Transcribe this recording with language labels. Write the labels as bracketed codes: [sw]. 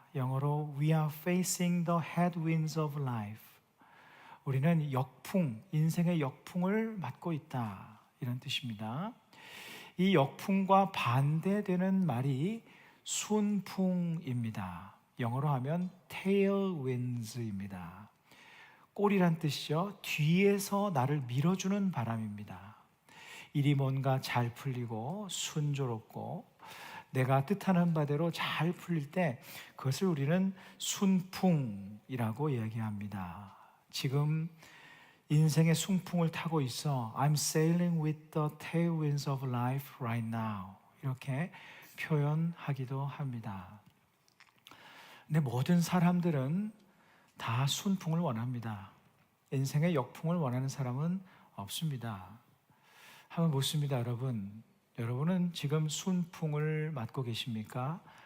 [ko] 영어로 [en] We are facing the headwinds of life. [ko] 우리는 역풍, 인생의 역풍을 맞고 있다. 이런 뜻입니다. 이 역풍과 반대되는 말이 순풍입니다. 영어로 하면 tailwinds입니다. 꼬리란 뜻이죠. 뒤에서 나를 밀어주는 바람입니다. 일이 뭔가 잘 풀리고 순조롭고 내가 뜻하는 바대로 잘 풀릴 때 그것을 우리는 순풍이라고 이야기합니다. 지금 인생의 순풍을 타고 있어. [en] I'm sailing with the tailwinds of life right now. [ko] 이렇게 표현하기도 합니다. 근데 모든 사람들은 다 순풍을 원합니다. 인생의 역풍을 원하는 사람은 없습니다. 한번 묻습니다, 여러분. 여러분은 지금 순풍을 맞고 계십니까?